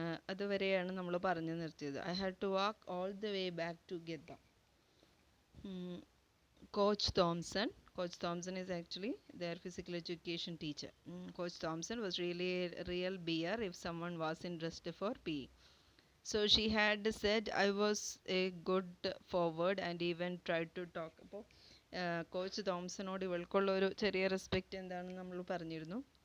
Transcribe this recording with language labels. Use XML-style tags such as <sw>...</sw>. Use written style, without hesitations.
<ml>അതുവരെയാണ് നമ്മൾ പറഞ്ഞു നിർത്തിയത്.</ml> <en>I had to walk all the way back to get them. Coach Thompson is actually their physical education teacher. Coach Thompson was really a real bear if someone wasn't dressed for PE. So she had said I was a good forward and even tried to talk.</en> <ml>അപ്പോൾ coach തോംസനോട് ഇവൾക്കുള്ള ഒരു ചെറിയ respect എന്താണെന്ന് നമ്മൾ പറഞ്ഞിരുന്നു.</ml>